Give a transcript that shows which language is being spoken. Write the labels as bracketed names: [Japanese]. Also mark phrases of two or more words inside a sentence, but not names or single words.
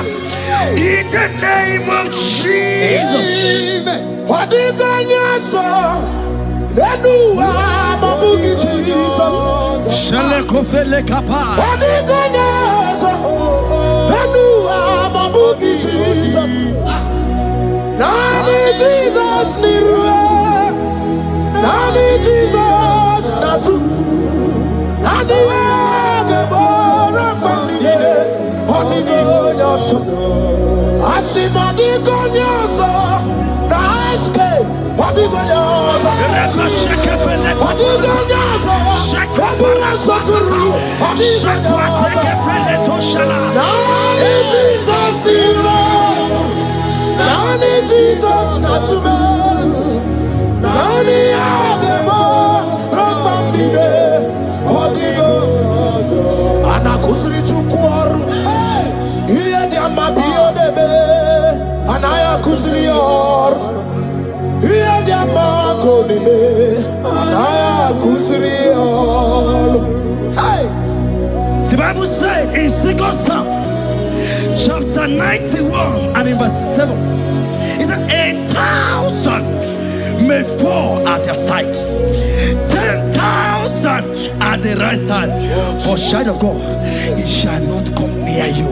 [English] In the name of Jesus. What did I say? Jesus. What did I say? Jesus. Nani Jesus Nani Jesus Nazu Nani Agebora Bandide Hodigonyoso Asimadigonyoso Naiske Hodigonyoso Hodigonyoso Kabura Soturu Hodigonyoso Nani Jesus Nani Jesus Nasume Nani Agemo Rambambide Hodigo Anakuzri Chukwaru Iya Diamabio Debe Anaya Kuzrior Iya Diamako Debe Anaya Kuzrior. Hey! The Bible said in 2 Psalm chapter 91 and in verse 7, it said 1,000 may fall at your side, 10,000 at the right side, for child of God, it shall not come near you.